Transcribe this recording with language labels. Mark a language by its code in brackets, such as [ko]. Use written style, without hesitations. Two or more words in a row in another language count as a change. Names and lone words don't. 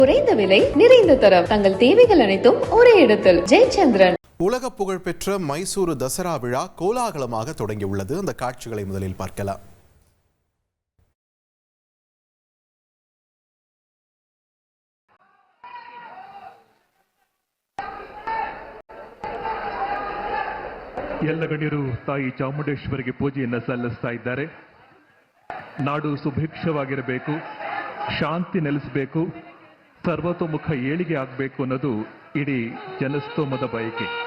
[ta] குறைந்த விலை நிறைந்த தரம் தங்கள் தேவைகள் அனைத்தும் ஒரே இடத்தில் ஜெயச்சந்திரன். உலக புகழ்பெற்ற மைசூரு தசரா விழா கோலாகலமாக தொடங்கியுள்ளது. அந்த காட்சிகளை முதலில் பார்க்கலாம். [kn] ಎಲ್ಲ ಗಣ್ಯರು ತಾಯಿ ಚಾಮುಂಡೇಶ್ವರಿಗೆ ಪೂಜೆಯನ್ನು ಸಲ್ಲಿಸ್ತಾ ಇದ್ದಾರೆ. ನಾಡು ಸುಭಿಕ್ಷವಾಗಿರಬೇಕು, ಶಾಂತಿ ನೆಲೆಸಬೇಕು, ಸರ್ವತೋಮುಖ ಏಳಿಗೆ ಆಗಬೇಕು ಅನ್ನೋದು ಇಡೀ ಜನಸ್ತೋಮದ ಬಯಕೆ.